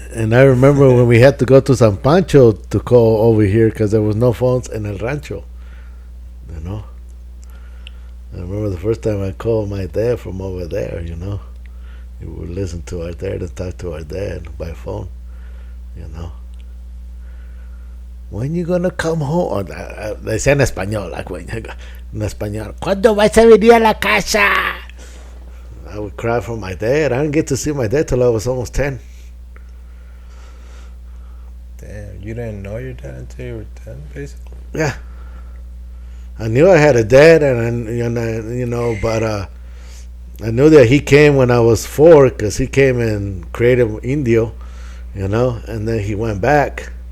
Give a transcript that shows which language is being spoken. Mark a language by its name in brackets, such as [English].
[English] And I remember when we had to go to San Pancho to call over here because there was no phones in El Rancho, you know. I remember the first time I called my dad from over there, you know. We would listen to our dad and talk to our dad by phone, you know. When you gonna come home? [Spanish] Decía en español, [English] like, [Spanish] en español. ¿Cuándo vas a venir a la casa? [English] I would cry for my dad. I didn't get to see my dad till I was almost 10. Damn, you didn't know your dad until you were 10, basically? Yeah. I knew I had a dad, but I knew that he came when I was 4 because he came and created Indio, you know, and then he went back.